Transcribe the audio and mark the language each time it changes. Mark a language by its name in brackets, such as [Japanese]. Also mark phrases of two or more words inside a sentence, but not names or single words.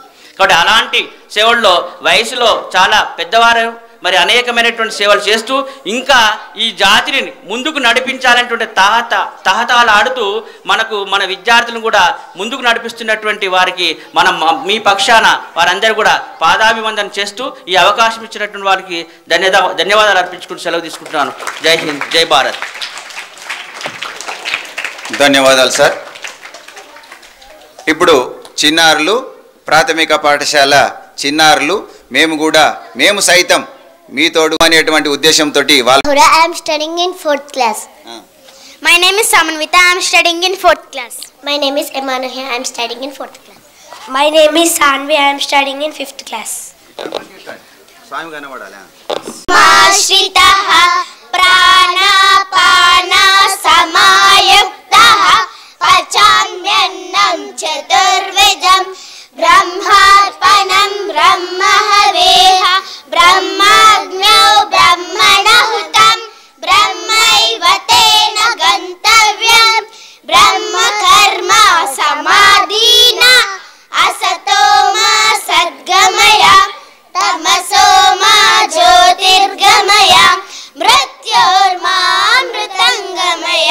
[Telugu] కాబట్టి అలాంటి సేవల్లో వయసులో చాలా పెద్దవారు మరి అనేకమైనటువంటి సేవలు చేస్తూ ఇంకా ఈ జాతిని ముందుకు నడిపించాలనేటువంటి తహతాలు ఆడుతూ మన విద్యార్థులను కూడా ముందుకు నడిపిస్తున్నటువంటి వారికి మనం మీ పక్షాన వారందరూ కూడా పాదాభివందనం చేస్తూ ఈ అవకాశం ఇచ్చినటువంటి వారికి ధన్యవాదాలు అర్పించుకుంటూ సెలవు తీసుకుంటున్నాను. [Hindi] जय हिन्द, जय भारत. [Telugu] ధన్యవాదాలు సార్. ఇప్పుడు చిన్నారులు, ప్రాథమిక పాఠశాల చిన్నారులు మేము సైతం మీతోడు అనేటువంటి ఉద్దేశంతో [English] I am studying in 4th class. My name is Samanvita. I am studying in 4th class. My name is Emanuel. I am studying in 4th class. My name is Sanvi. I am studying in 5th class. [Telugu] స్వామి కనబడాలి. [Sanskrit] माश्रितः प्राणापान समायुक्तः पचाम्यन्नं चतुर्विधं ब्रह्मार्पणं ब्रह्महवेः ब्रह्माग्नौ ब्रह्मणहुतं ब्रह्मैव तेन गन्तव्यं ब्रह्मकर्म समाधीना असतो मा सद्गमय तमसो मा ज्योतिर्गमय मृत्योर्मामृतङ्गमय.